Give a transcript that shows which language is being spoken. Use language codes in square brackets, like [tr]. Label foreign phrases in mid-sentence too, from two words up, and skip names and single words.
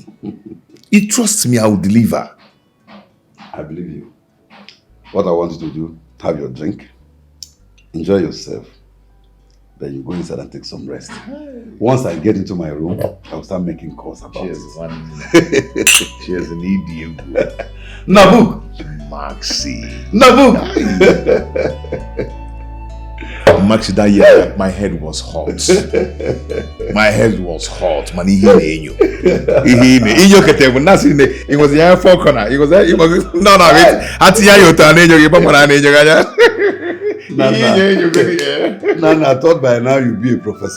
[en] You trust me, I will deliver. I believe you. What I want you to do, have your drink, enjoy yourself, then you go inside and take some rest. Once I get into my room, I'll start making calls about it. Cheers, Ini Edo. Nabuk! Maxi. Nabuk! Maxi, that year, my head was hot. My head was hot. Man, he knew. It was the four corner. It was no. Nana, I thought by now you'd be a professor.